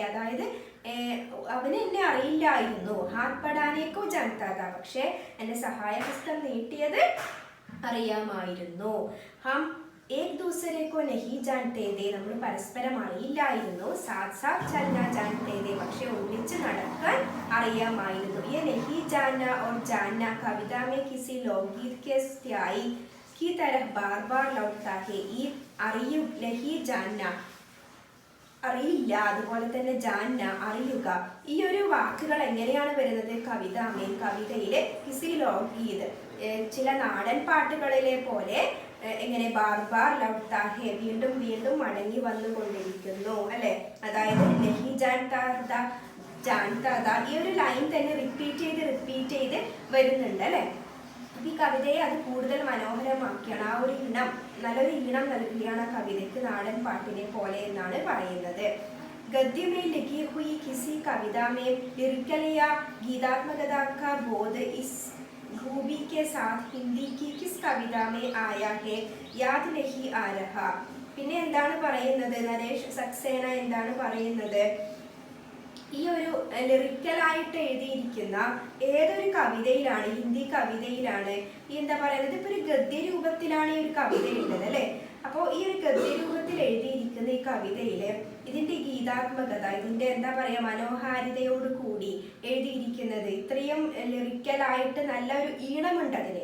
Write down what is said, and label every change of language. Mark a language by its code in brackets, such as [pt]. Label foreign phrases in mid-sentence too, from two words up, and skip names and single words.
[ml] അതായത് അവന് എന്നെ അറിയില്ലായിരുന്നു, [hi] हाथ बढ़ाने को जानता था, [ml] പക്ഷെ എന്നെ സഹായഹസ്തം നീട്ടിയത് അറിയാമായിരുന്നു. [hi] हम एक दूसरे को नहीं जानते थे. [ml] നമ്മൾ പരസ്പരം അറിയില്ലായിരുന്നു. [hi] साथ साथ चलना जानते थे, [ml] പക്ഷെ ഒന്നിച്ച് നടക്കാൻ അറിയാമായിരുന്നു. [hi] ये नहीं जानना और जानना कविता में किसी लोकगीत के स्थायी की तरह बार बार लौटता है. [ml] ഈ അറിയു, [hi] नहीं जानना [ml] അറിയില്ല, അതുപോലെ തന്നെ ജാന്ന അറിയുക, ഈ ഒരു വാക്കുകൾ എങ്ങനെയാണ് വരുന്നത്? കവിതയിലെ [hi] किसी लोकगीत, [ml] ചില നാടൻ പാട്ടുകളിലെ പോലെ എങ്ങനെ [hi] बार बार लौटा है, [ml] വീണ്ടും വീണ്ടും മടങ്ങി വന്നുകൊണ്ടിരിക്കുന്നു അല്ലെ. അതായത് [hi] नहीं जानता जानता, [ml] ഈ ഒരു ലൈൻ തന്നെ റിപ്പീറ്റ് ചെയ്ത് വരുന്നുണ്ട് അല്ലെ. ഈ കവിതയെ അത് കൂടുതൽ മനോഹരമാക്കിയാണ്. ആ ഒരു ഈണം, നല്ലൊരു ഈണം നൽകുകയാണ് ആ കവിതയ്ക്ക്, നാടൻ പാട്ടിനെ പോലെ എന്നാണ് പറയുന്നത്. [hi] गद्य में लिखी हुई किसी कविता में लिरिकल या गीतात्मकता का बोध इस खूबी के साथ हिंदी की किस कविता में आया है याद नहीं आ रहा. [ml] പിന്നെ എന്താണ് പറയുന്നത്? നരേഷ് സക്സേന എന്താണ് പറയുന്നത്? ഈ ഒരു ലിറിക്കലായിട്ട് എഴുതിയിരിക്കുന്ന ഏതൊരു കവിതയിലാണ്, ഹിന്ദി കവിതയിലാണ് ഈ എന്താ പറയുന്നത്, ഇപ്പൊ ഒരു ഗദ്യരൂപത്തിലാണ് ഈ ഒരു കവിത ഉള്ളത് അല്ലെ. അപ്പോൾ ഈ ഒരു ഗദ്യരൂപത്തിൽ എഴുതിയിരിക്കുന്ന ഈ കവിതയില് ഇതിന്റെ ഗീതാത്മകത, ഇതിന്റെ എന്താ പറയാ മനോഹാരിതയോട് കൂടി എഴുതിയിരിക്കുന്നത്, ഇത്രയും ലിറിക്കലായിട്ട് നല്ലൊരു ഈണമുണ്ട് അതിന്.